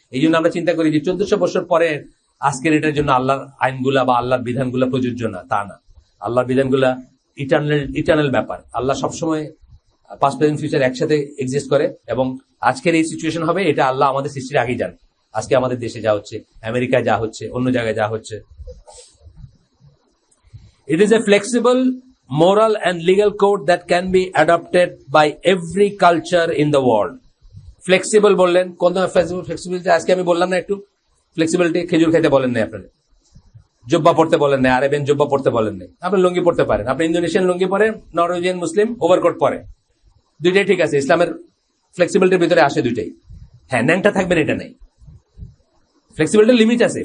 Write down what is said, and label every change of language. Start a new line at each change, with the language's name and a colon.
Bangla: এই জন্য আমরা চিন্তা করি যে 1400 বছর পরে আজকের এটার জন্য আল্লাহর আইনগুলা বা আল্লাহর বিধানগুলা প্রযোজ্য না, তা না। আল্লাহর বিধানগুলা ইটার্নাল ব্যাপার। আল্লাহ সবসময় পাস্ট প্রেজেন্ট ফিউচার একসাথে এক্সিস্ট করে, এবং আজকের এই সিচুয়েশন হবে এটা আল্লাহ আমাদের সৃষ্টির আগেই জানে। আজকে আমাদের দেশে যা হচ্ছে, আমেরিকায় যা হচ্ছে, অন্য জায়গায় যা হচ্ছে।
English: It is a flexible moral and legal code that can be adopted by every culture in the world.
Bangla: Flexible বললেন, কোন ফ্লেক্সিবিলিটি? আজকে আমি বললাম না একটু ফ্লেক্সিবিলিটি, খেজুর খাইতে বলেন নাই আপনারা, জব্বা পড়তে বলেন নাই, আরেবিয়ান জব্বা পড়তে বলেন নাই। আপনি লুঙ্গি পড়তে পারেন, আপনি ইন্দোনেশিয়ান লুঙ্গি পরেন, নরওয়েজিয়ান মুসলিম ওভারকোট পরে, দুইটাই ঠিক আছে। ইসলামের ফ্লেক্সিবিলিটির ভিতরে আসে দুইটাই। হ্যাঁ, ন্যাংটা থাকবেন এটা নাই। ফ্লেক্সিবিলিটির লিমিট আছে।